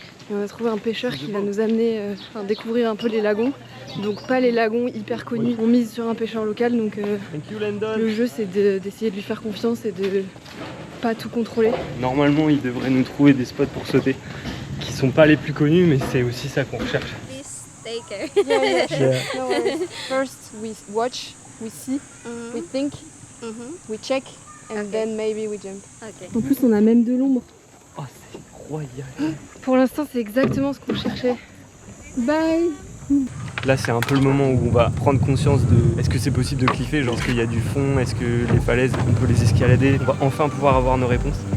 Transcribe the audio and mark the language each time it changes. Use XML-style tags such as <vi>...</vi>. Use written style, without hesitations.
<fr>Et on a trouvé un pêcheur qui va nous amener à découvrir un peu les lagons. Donc pas les lagons hyper connus. On mise sur un pêcheur local, donc le jeu c'est d'essayer de lui faire confiance et de pas tout contrôler. Normalement, il devrait nous trouver des spots pour sauter qui sont pas les plus connus, mais c'est aussi ça qu'on recherche.</fr> <en>Please take care. Yeah, yeah. No worries. First we watch, we see, we think, we check, and then maybe we jump. Okay.</en> <fr>En plus, on a même de l'ombre. Oh, c'est royal. Pour l'instant, c'est exactement ce qu'on cherchait. Bye. Là, c'est un peu le moment où on va prendre conscience de est-ce que c'est possible de cliffer, genre est-ce qu'il y a du fond, est-ce que les falaises, on peut les escalader. On va enfin pouvoir avoir nos réponses.</fr>